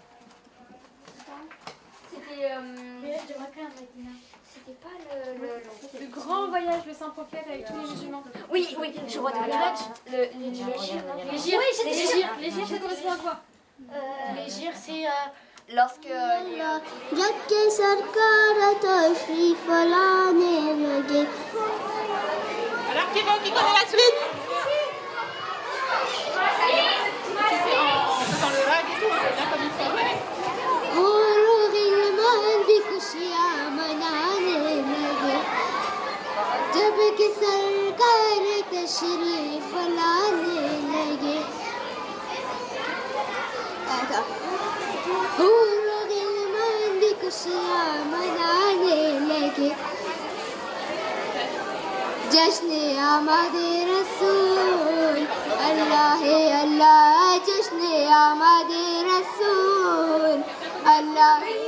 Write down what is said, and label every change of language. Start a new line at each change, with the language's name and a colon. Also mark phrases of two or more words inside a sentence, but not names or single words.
French: C'était Le voyage de Mokka à Madina. c'était pas Le grand voyage, le Saint-Prophète avec tous les musulmans. Oui, je vois de les gyrs. Les gyrs, les gyrs, ça correspond à quoi? Les gyrs, c'est... Lorsque
Urdu: جب کہ سرکار تشریف لانے لگے
French: Alors qui connaît la suite? Dans le rêve et tout, bien comme il faut.
Urdu: اور غلمان بھی خوشیاں منانے لگے جب کہ سرکار تشریف لانے لگے اور غلمان بھی خوشیاں منانے لگے جشن آمد رسول اللہ اللہ جشن آمد رسول اللہ